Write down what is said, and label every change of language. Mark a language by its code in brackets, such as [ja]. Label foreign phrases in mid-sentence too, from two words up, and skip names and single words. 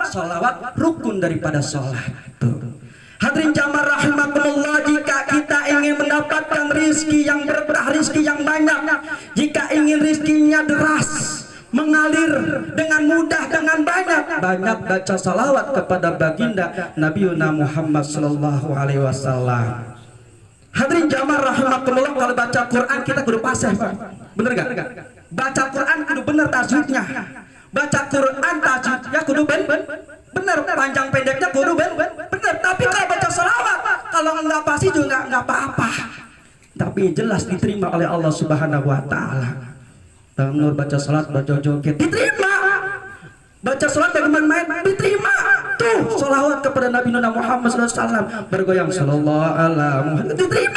[id] Salawat rukun daripada sholat. Tuh. Hadirin jamaah rahimakumullah, jika kita ingin mendapatkan rizki yang berkah, rizki yang banyak, jika ingin rizkinya deras, mengalir dengan mudah, dengan banyak baca salawat kepada baginda Nabi Muhammad [ar] صلى الله عليه وسلم. [id] Hadirin jamaah rahimakumullah, kalau baca Quran kita kudu fasih, bener gak? Baca Quran kudu bener tajwidnya, baca Quran tajwidnya kudu bener, panjang pendeknya kudu bener. Tapi kalau baca salawat, kalau nggak pasti juga nggak apa-apa, tapi jelas diterima oleh Allah [ar] سبحانه وتعالى. [id] Nur baca salat, baca joget diterima, baca salat dengan main diterima. Tuh salawat kepada Nabi Muhammad SAW bergoyang [ar] صلى الله عليه [id] Muhammad diterima.